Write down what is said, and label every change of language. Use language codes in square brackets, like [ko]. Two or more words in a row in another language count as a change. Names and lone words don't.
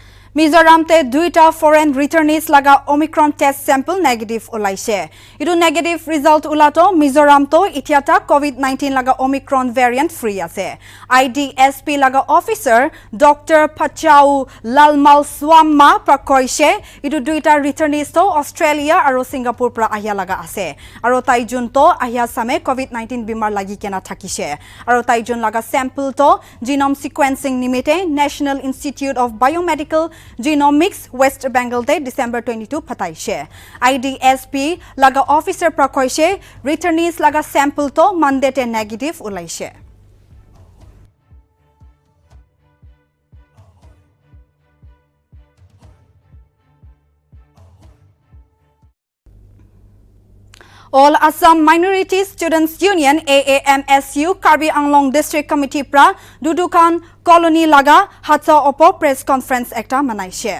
[nag] Mizoram te duita [en] foreign returnees [nag] laga Omicron [en] test sample negative [nag] ulaise. Idu [en] negative result [nag] ulato Mizoram to itiata COVID-19 laga Omicron [en] variant free [nag] ase. IDSP laga officer Dr. Pachau Lalmal Swamma prakoise idu duita returnees to Australia aro Singapore pra ahya laga ase. Aro taijun to ahya same COVID-19 bimar lagi kena thakise. Aro taijun laga sample to [en] genome sequencing [nag] nimite National Institute of Biomedical Genomics West Bengal te December 22 pataishe. IDSP laga officer prakoise returnees laga sample to Monday te negative ulaise. All Assam Minority Students Union AAMSU Karbi Anglong District Committee pra Dudukan Colony laga hatsa opo [en] press conference [nag] ekta manaise.